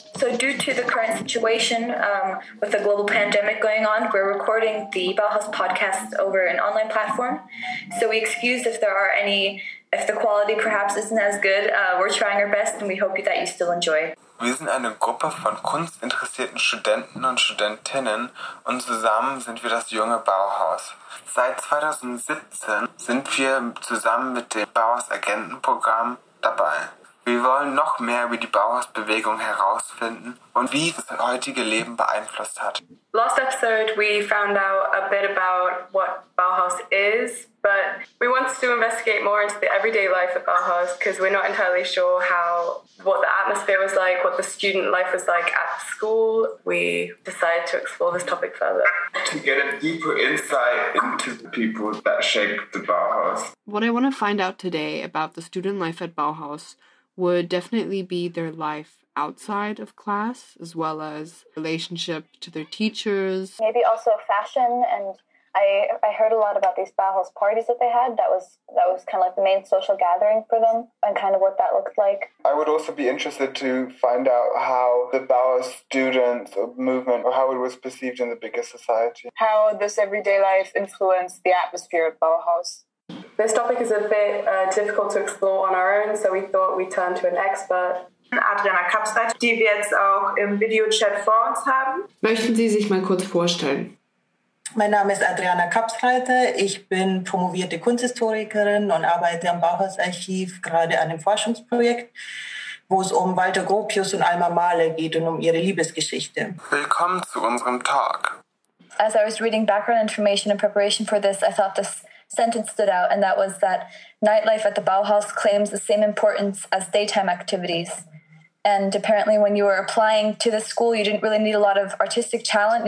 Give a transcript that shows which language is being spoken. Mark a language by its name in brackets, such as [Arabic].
[English] So due to the current situation with the global pandemic going on, we're recording the Bauhaus-Podcast over an online platform. So we excuse if the quality perhaps isn't as good. We're trying our best and we hope that you still enjoy. [German] Wir sind eine Gruppe von kunstinteressierten Studenten und Studentinnen und zusammen sind wir das Junge Bauhaus. Seit 2017 sind wir zusammen mit dem Bauhaus Agenten Programms dabei. Wir wollen noch mehr über die Bauhausbewegung herausfinden und wie das heutige Leben beeinflusst hat. [English] Last episode we found out a bit about what Bauhaus is, but we wanted to investigate more into the everyday life at Bauhaus because we're not entirely sure what the atmosphere was like, what the student life was like at school. We decided to explore this topic further. To get a deeper insight into the people that shaped the Bauhaus. What I want to find out today about the student life at Bauhaus would definitely be their life outside of class, as well as relationship to their teachers. Maybe also fashion, and I heard a lot about these Bauhaus parties that they had. That was kind of like the main social gathering for them, and kind of what that looked like. I would also be interested to find out how the Bauhaus student movement, or how it was perceived in the bigger society. How this everyday life influenced the atmosphere at Bauhaus. This topic is a bit difficult to explore on our own, so we thought we'd turn to an expert. [German] Adriana Kapsreiter, die wir jetzt auch im Videochat vor uns haben. Möchten Sie sich mal kurz vorstellen? Mein Name ist Adriana Kapsreiter. Ich bin promovierte Kunsthistorikerin und arbeite am Bauhaus-Archiv gerade an einem Forschungsprojekt, wo es um Walter Gropius und Alma Mahler geht und um ihre Liebesgeschichte. Willkommen zu unserem Talk. [English] As I was reading background information in preparation for this, I thought this sentence stood out, and that was that nightlife at the Bauhaus claims the same importance as daytime activities. And apparently when you were applying to this school, you didn't really need a lot of artistic talent.